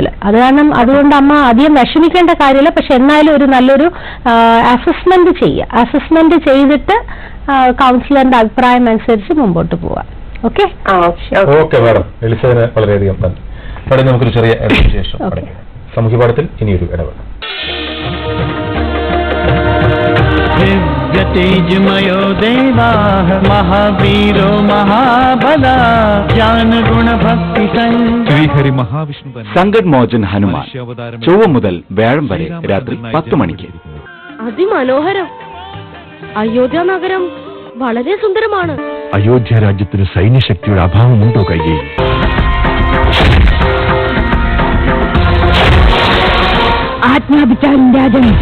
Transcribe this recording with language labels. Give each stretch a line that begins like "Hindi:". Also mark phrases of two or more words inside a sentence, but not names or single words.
Malayalam: അതുകൊണ്ട് അമ്മ അധികം വിഷമിക്കേണ്ട കാര്യമില്ല. പക്ഷെ എന്നാലും ഒരു നല്ലൊരു അസസ്മെന്റ് ചെയ്യുക. അസസ്മെന്റ് ചെയ്തിട്ട് കൗൺസിലറിന്റെ അഭിപ്രായം അനുസരിച്ച് മുമ്പോട്ട് പോവാം. ഓക്കെ മാഡം, എലിസബിന് വളരെയധികം നന്ദി. അവിടെ നമുക്കൊരു ചെറിയ ശേഷം സാമൂഹ്യ പാഠത്തിൽ ഇനിയൊരു ഇടവേള.
Sanskrit: तेजमयो देवा महावीरो महाबला ज्ञान गुण भक्ति श्रीहरि महाविष्णु
Malayalam: സങ്കട് മോചൻ ഹനുമാൻ ചൊവ്വ മുതൽ വ്യാഴം വരെ രാത്രി 10 മണിക്ക്. അതിമനോഹരം. അയോധ്യ നഗരം വളരെ സുന്ദരമാണ്. അയോധ്യ രാജ്യത്തിന് സൈന്യശക്തിയുടെ അഭാവമുണ്ടോ കൈകേയി? ആജ്ഞാപിച്ചാലും രാജൻ.